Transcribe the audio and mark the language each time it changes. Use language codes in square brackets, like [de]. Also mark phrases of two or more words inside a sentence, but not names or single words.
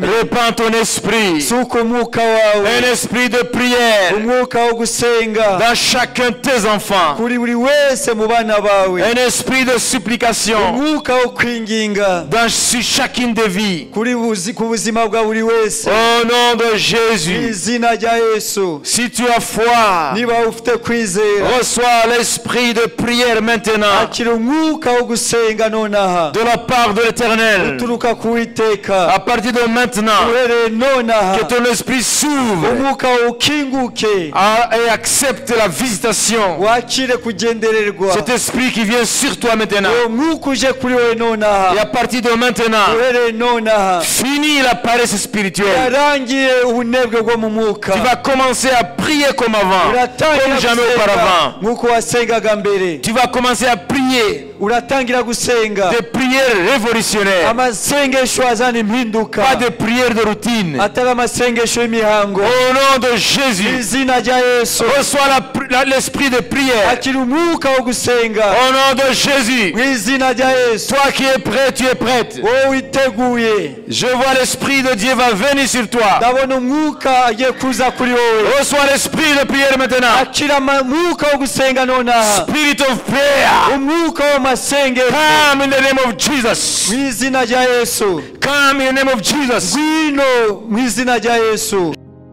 [fr] répands ton esprit, [rw] suka umwuka wawe, [fr] un esprit de prière [rw] umwuka wo gusenga [fr] dans chacun de tes enfants, [rw] kuri buri wese mu bana bawe, [fr] un esprit de supplication [rw] umwuka wo kwinginga [fr] sur chacune des vies. [rw] ku buzima bwa buri wese. [fr] Au nom de [rw] Mu [fr] Jésus, [rw] izina rya Yesu, [fr] si tu as foi, [rw] niba ufite kwizera [fr] reçois l'esprit de prière maintenant [rw] akira umwuka wo gusenga nonaha [fr] de la part de l'Éternel. [rw] uturuka ku Uwiteka. [fr] À partir de maintenant, [rw] uhereye nonaha [fr] que ton esprit s'ouvre [rw] umwuka wawe ukinguke, [fr] et accepte la visitation. [rw] wakire kugendererwa. [fr] Cet esprit qui vient sur toi maintenant. [rw] uwo mwuka uje kuri wowe nonaha, [fr] Et à partir de maintenant, [rw] uhereye nonaha [fr] finis la paresse spirituelle. [rw] yarangiye ubunebwe bwo mu mwuka. [fr] Tu vas commencer à prier comme avant, [rw] uratangira [fr] comme jamais [rw] gusenga [fr] auparavant. [rw] nk'uko wasengaga mbere. [fr] Tu vas commencer à prier [rw] uratangira gusenga [fr] des prières révolutionnaires, [rw] amasengesho azana impinduka, [fr] pas des prières de routine. [rw] atari amasengesho y'imihango. [fr] Au nom de [rw] Mu [fr] Jésus, [rw] izina rya Yesu, [fr] reçois l'esprit de prière. [rw] akira umwuka wo gusenga. [fr] Au nom de Jésus, [rw] Mu izina rya Yesu, [fr] toi qui es prêt, tu es prête. [rw] wowe witeguye, [fr] Je vois l'esprit de Dieu va venir sur toi. [rw] ndabona umwuka agiye kuza kuri wowe. [fr] Reçois l'esprit de prière maintenant. [rw] akira umwuka wo gusenga nonaha, [en] Spirit of prayer. [rw] umwuka w'amasengesho. [en] Come in the name of Jesus. [rw] Mu izina rya Yesu, [en] Come in the name of Jesus. [rw] ngwino mu izina rya Yesu.